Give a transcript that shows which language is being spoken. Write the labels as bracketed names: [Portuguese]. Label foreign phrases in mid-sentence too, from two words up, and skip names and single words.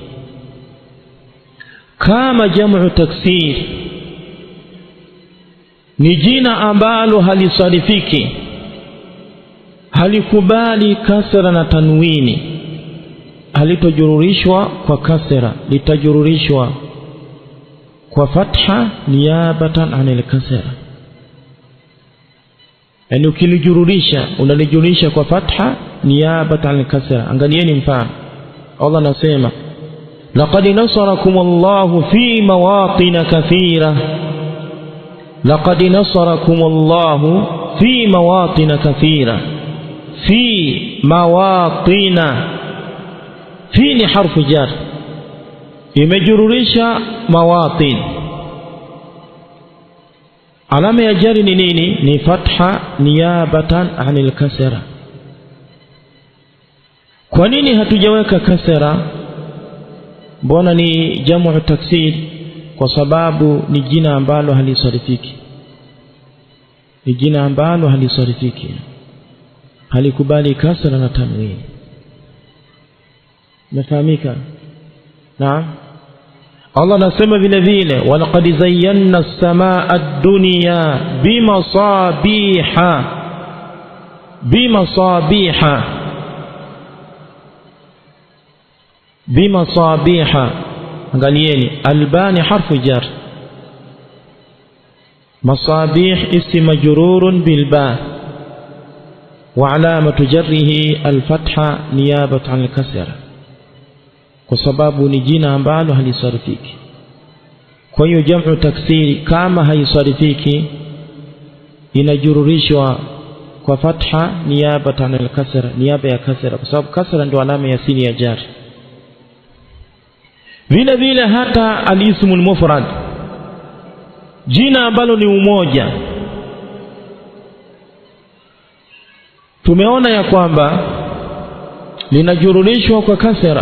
[Swahili] Kama jamu taksir ni jina ambalo halisarifiki, halikubali kasra na tanwini, halitojururishwa kwa kasra, litajururishwa kwa fatha [Arabic] نيابة عن الكسرة. [Swahili] Yani ukilijururisha, unalijururisha kwa fatha [Arabic] نيابة عن الكسرة. [Swahili] Angalieni mfano, Allah anasema [Arabic] لقد نصركم الله في مواطن كثيرة, لقد نصركم الله في مواطن كثيرة. في مواطن, [Swahili] fi ni [Arabic] حرف جر, [Swahili] imejururisha mawatin. Alama ya jari ni nini? Ni fatha [Arabic] نيابة عن الكسرة. [Swahili] Kwa nini hatujaweka kasra? Mbona ni jamu taksir? Kwa sababu ni jina ambalo halisarifiki, ni jina ambalo halisarifiki, halikubali kasra na tanwini. Nafahamika? Naam. Allah anasema vile vile [Arabic] ولقد زينا السماء الدنيا بمصابيح بمصابيح بمصابيح. Angalieni, الباء حرف جر مصابيح اسم مجرور بالباء وعلامة جره الفتحة نيابة عن الكسرة, [Swahili] kwa sababu ni jina ambalo halisarifiki. Kwa hiyo jamu taksiri kama haisarifiki, inajururishwa kwa fatha [Arabic] نيابة عن الكسرة, [Swahili] niyaba ya kasra, kwa sababu kasra ndio alama ya asili ya jar. Vile vile hata [Arabic] الاسم المفرد, [Swahili] jina ambalo ni umoja, tumeona ya kwamba linajururishwa kwa kasra.